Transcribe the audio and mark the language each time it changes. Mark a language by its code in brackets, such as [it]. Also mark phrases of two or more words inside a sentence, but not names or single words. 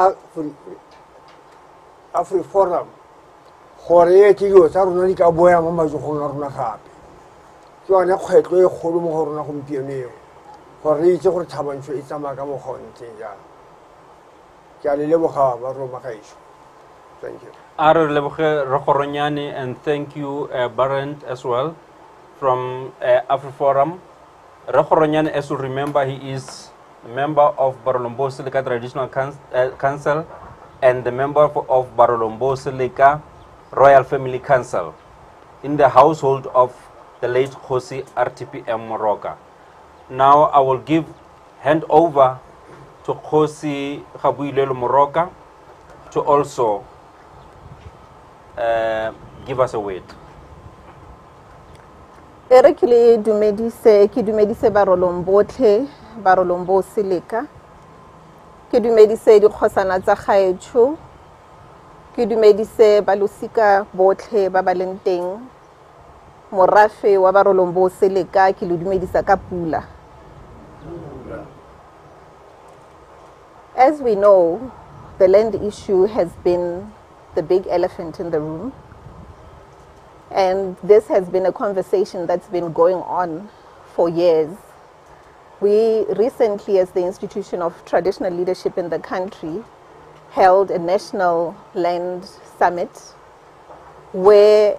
[tn] AfriForum gore e ke dilo tsa rona di ka boya mo matsogong a rona gape ke yone kgwetlo e kgolo mo go rona gompieno eo gore re itse gore Thaba Nchu e tsamaya ka mokgwa o ntseng jang. Ke a le leboga ba rona gaetsho. [en] Thank you. [tn] Are leboge re Khoronyane, [en] and thank you Barent as well from AfriForum. Re Khoronyane, as you remember, he is a member of Barolong Boo Seleka Traditional Council and the member of Barolong Boo Seleka Royal Family Council in the household of the late Kgosi RTPM Moroka. Now I will hand over to Kgosi Gaboilelwe Moroka to also give us a word. [tn] Ki dumedise Barolong Boo Seleka, ki dumedise dikgosana tsa gaetsho, ki dumedise balosika botlhe ba ba leng teng, morafe wa Barolong Boo Seleka ki le dumedisa ka pula. [en] As we know, the land issue has been the big elephant in the room. And this has been a conversation that's been going on for years. We recently, as the institution of traditional leadership in the country, held a national land summit where